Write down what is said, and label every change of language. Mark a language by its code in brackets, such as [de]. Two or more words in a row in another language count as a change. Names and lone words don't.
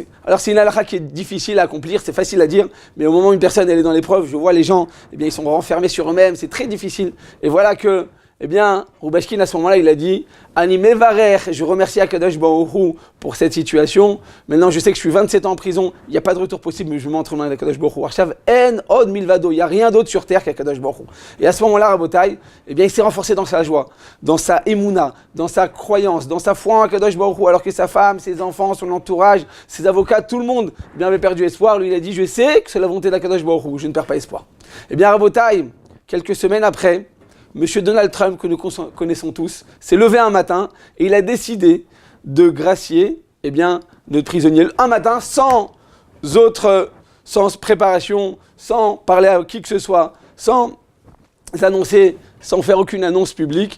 [fr] Alors c'est une halakha qui est difficile à accomplir, c'est facile à dire, mais au moment où une personne elle est dans l'épreuve, je vois les gens, ils sont renfermés sur eux-mêmes, c'est très difficile. Et voilà que, Rubashkin à ce moment-là, il a dit [he] אני מברך, [fr] je remercie [he] הקדוש ברוך הוא [fr] pour cette situation. Maintenant, je sais que je suis 27 ans en prison, il n'y a pas de retour possible, mais je m'entre dans [he] הקדוש ברוך הוא. עכשיו אין עוד מלבדו, [fr] il n'y a rien d'autre sur terre qu' [he] הקדוש ברוך הוא. [fr] Et à ce moment-là, Rabotai, il s'est renforcé dans sa joie, dans sa émouna, dans sa croyance, dans sa foi en [he] הקדוש ברוך הוא, [fr] alors que sa femme, ses enfants, son entourage, ses avocats, tout le monde avait perdu espoir. Lui, il a dit je sais que c'est la volonté d' [he] הקדוש ברוך הוא, [fr] je ne perds pas espoir. Rabotai, quelques semaines après, Monsieur Donald Trump, que nous connaissons tous, s'est levé un matin et il a décidé de gracier notre prisonnier un matin sans préparation, sans parler à qui que ce soit, sans annoncer, sans faire aucune annonce publique.